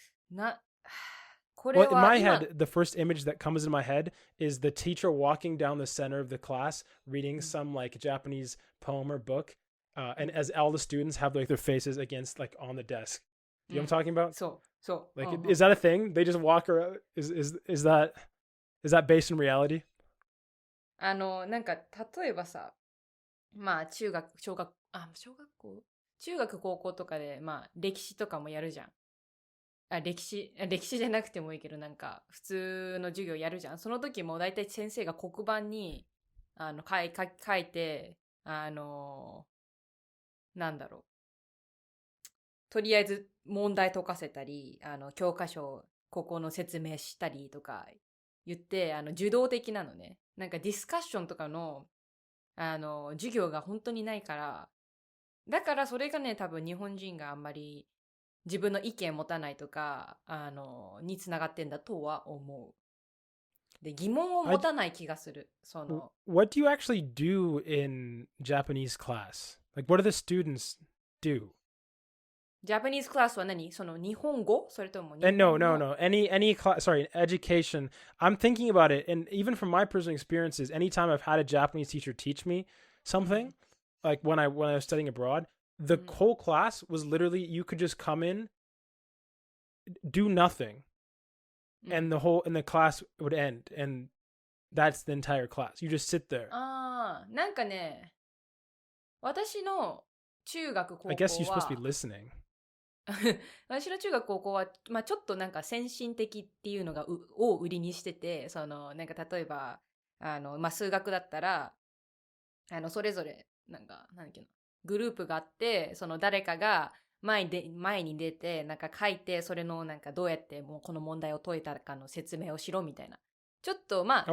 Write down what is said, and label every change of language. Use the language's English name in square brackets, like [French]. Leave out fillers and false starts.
[English] Well, in my head, the first image that comes in my head is the teacher walking down the center of the class, reading some like Japanese poem or book, and as all the students have like their faces against like on the desk. Do you know what I'm talking about? So like, is that a thing? They just walk around. Is that based in reality? [Japanese] なんか例えばさ、まあ中学高校とかでまあ歴史とかもやるじゃん。歴史じゃなくてもいいけど、なんか普通の授業やるじゃん。その時もだいたい先生が黒板に書いてなんだろう、とりあえず問題解かせたり、教科書ここの説明したりとか言って、受動的なのね。なんかディスカッションとかの授業が本当にないから、だからそれがね、多分日本人があんまり自分の意見持たないとか、につながってんだとは思う。で、疑問を持たない気がする。 [English] What do you actually do in Japanese class? Like, what do the students do? Japanese class [Japanese] は何？その日本語？それとも日本語？ [English] No. Any class, sorry, education. I'm thinking about it, and even from my personal experiences, anytime I've had a Japanese teacher teach me something, like when I was studying abroad, the whole class was literally, you could just come in, do nothing, and the class would end, and that's the entire class. You just sit there. [Japanese] なんかね、私の中学高校は [English] I guess you're supposed to be listening. [Japanese] 私の中学高校は、まあ、ちょっとなんか先進的っていうのを売りにしてて、なんか例えばまあ、数学だったらそれぞれなんだっけな、グループがあって、誰かが前に出てなんか書いて、それのなんかどうやってもうこの問題を解いたかの説明をしろみたいな、ちょっとまあ、